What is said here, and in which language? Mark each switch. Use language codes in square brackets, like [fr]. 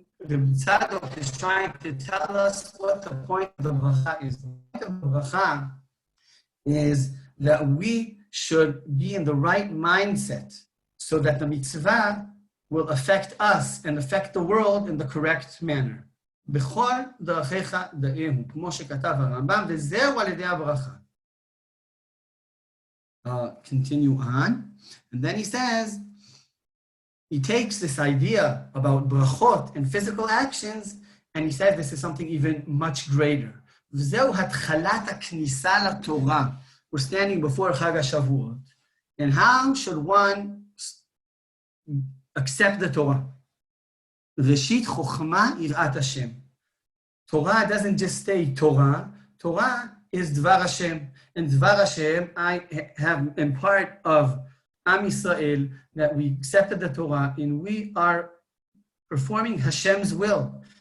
[en] Rav Tzadok is trying to tell us what the point of the bracha is. The point of the bracha is that we should be in the right mindset so that the mitzvah will affect us and affect the world in the correct manner. [he] בכל דרכיך דאהו, כמו שכתב הרמב"ם, וזהו על ידי הברכה. [en] Continue on, and then he says, he takes this idea about brachot and physical actions, and he says this is something even much greater. [he] וזהו התחלת הכניסה לתורה. [en] We're standing before Chag HaShavuot, and how should one accept the Torah? [he] Reshit chokhmah yirat Hashem. [en] Torah doesn't just say Torah. Torah is Dvar Hashem. And Dvar Hashem, I have in part of Am Yisrael that we accepted the Torah and we are performing Hashem's will.